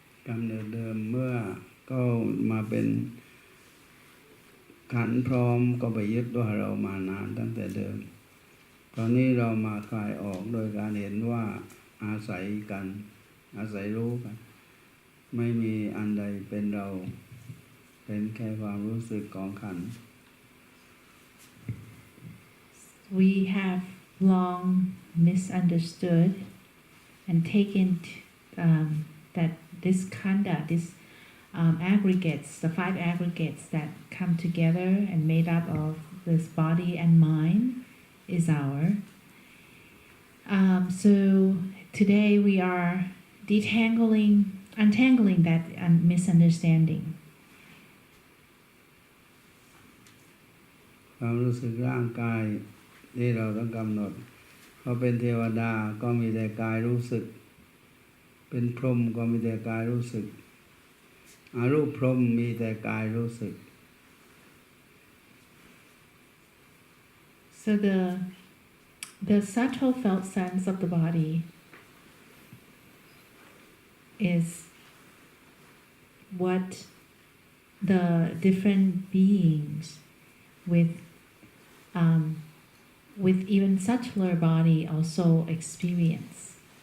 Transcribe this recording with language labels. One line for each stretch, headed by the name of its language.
Thai: กำเนิดเดิมเมื่อก็มาเป็นขันธ์พร้อมก็ไปยึดว่าเรามานานตั้งแต่เดิมตอนนี้เรามาคลายออกโดยการเห็นว่าอาศัยกันอาศัยรู้กันไม่มีอันใดเป็นเราเป็นแค่ความรู้สึกของขันธ์
English: We have long misunderstood and taken that this khanda, this aggregates, the 5 aggregates that come together and made up of this body and mind is our. So today we are untangling that misunderstanding.
Thai: ความรู้สึกร่างกายที่เราต้องกำหนดเขาเป็นเทวดาก็มีแต่กายรู้สึกเป็นพรหมก็มีแต่กายรู้สึกอารูปพรหมมีแต่กายรู้สึก
English: So the subtle felt sense of the body is what the different beings with even subtler body also experience.